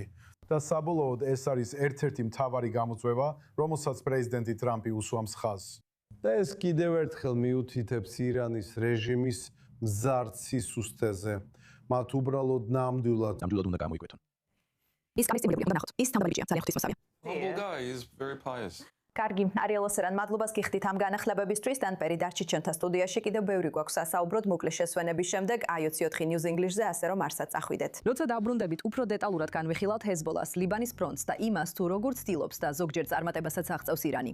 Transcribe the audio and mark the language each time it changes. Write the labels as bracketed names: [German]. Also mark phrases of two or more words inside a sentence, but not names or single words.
[Georgian] და საბოლოოდ ეს არის ერთ-ერთი მთავარი გამოწვევა, რომელსაც პრეზიდენტი ტრამპი უსვამს ხაზს. და ეს კიდევ ერთხელ მიუთითებს ირანის რეჟიმის მზარდ სისუსტეზე. მათ უბრალოდ ნამდვილად უნდა გამოიკვეთონ. ის გამისტიმულებული უნდა ნახოთ. ის თამბალიჯია, ძალიან ღვთისმოსავია. [English] Humble guy, he's very pious. [Georgian] კარგი, არიელ ოსერან, მადლობას გიხდით ამ განახლებებისთვის. დანპერი დარჩით ჩვენთან სტუდიაში. კიდევ ბევრი გვაქვს ასაუბროთ მოკლე შესვენების შემდეგ i24 News English-ზე, ასე რომ არსად წახვიდეთ. როცა დაბრუნდებით, უფრო დეტალურად განვიხილავთ ჰეზბოლას, ლიბანის ფრონტს და იმას, თუ როგორ ცდილობს და ზოგჯერ წარმატებასაც აღწევს ირანი.